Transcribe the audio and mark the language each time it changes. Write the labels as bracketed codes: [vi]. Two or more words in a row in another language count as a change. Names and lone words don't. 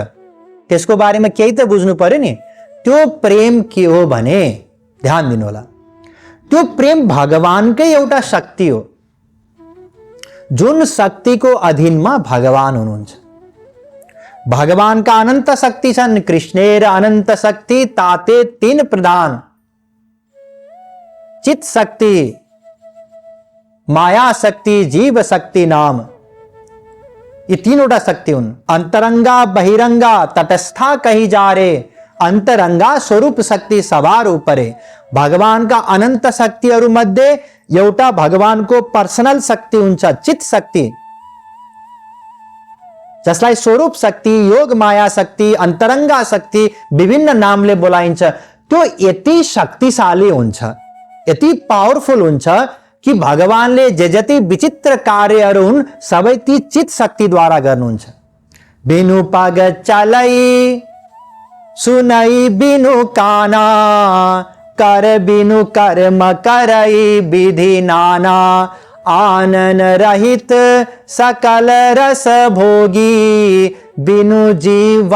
[ne] त्यसको बारेमा केही त बुझ्नु पर्यो नि। त्यो प्रेम के हो भने ध्यान दिनु होला, त्यो प्रेम भगवानकै एउटा शक्ति हो, जुन शक्तिको अधीनमा भगवान हुनुहुन्छ। भगवानका अनंत शक्ति छन्। [bn] কৃষ্ণের অনন্ত শক্তি তাতে 3 প্রধান, চিৎ শক্তি, মায়া শক্তি, জীব শক্তি নাম। [ne] ये 3वटा शक्ति हुन्। [bn] অন্তরঙ্গা বহিরঙ্গা তটস্থা কহি যারে, অন্তরঙ্গা স্বরূপ শক্তি সবার উপরে। [ne] भगवानका अनंत शक्तिहरू मध्ये एउटा भगवानको पर्सनल शक्ति हुन्छ, चित शक्ति, जसलाई स्वरूप शक्ति, योग माया शक्ति, अंतरंगा शक्ति विभिन्न नामले बोलाइन्छ। त्यो यति शक्तिशाली हुन्छ, यति पावरफुल हुन्छ कि भगवानले जे जति विचित्र कार्यहरू हुन् सबै ती चित शक्तिद्वारा गर्नुहुन्छ। [awa] बिनु पग चलै सुनै बिनु काना, कर बिनु कर्म करै विधि नाना। आनन रहित सकल रस भोगी, बिनु जीवा